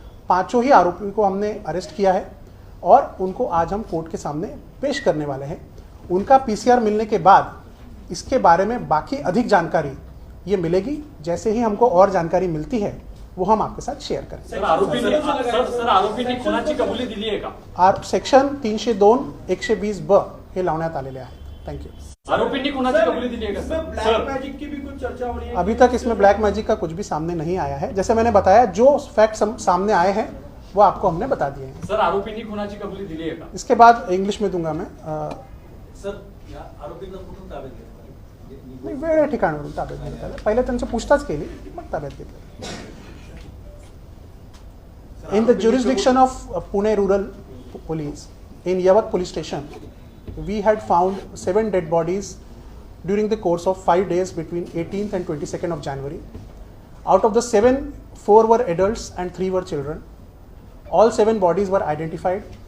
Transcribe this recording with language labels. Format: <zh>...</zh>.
<hi>5 ही आरोपियों को हमने अरेस्ट किया है और उनको आज हम कोर्ट के सामने पेश करने वाले हैं. उनका पीसीआर मिलने के बाद इसके बारे में बाकी अधिक जानकारी ये मिलेगी. जैसे ही हमको और जानकारी मिलती है वो हम आपके साथ शेअर करें.</hi> <mr>सर, आरोपींनी खुनाची कबुली दिली आहे का? सेक्शन 302(120)(ब) हे लावण्यात आलेले आहे. थँक्यू. आरोपींनी खुनाची कबुली दिली</mr> <hi>है क्या सर? ब्लैक मैजिक की भी कुछ चर्चा हो रही है? अभी तक इसमें ब्लैक मैजिक का कुछ भी सामने नहीं आया है. जैसे मैंने बताया, जो फैक्ट सामने आए हैं वो आपको हमने बता दिए हैं. सर,</hi> <mr>आरोपींनी खुनाची कबुली दिली</mr> <hi>है का? इसके बाद इंग्लिश में दूंगा मैं.</hi> <mr>सर, या आरोपींना कुठून ताब्यात घेतलं? वेगळ्या ठिकाणावरून ताब्यात घेतलं. पहिले त्यांची पूछताछ केली, मग ताब्यात घेतलं.</mr> <en>In the jurisdiction of Pune Rural Police, in Yawat Police Station, we had found 7 dead bodies during the course of 5 days between 18th and 22nd of January. Out of the 7, 4 were adults and 3 were children. All 7 bodies were identified.</en>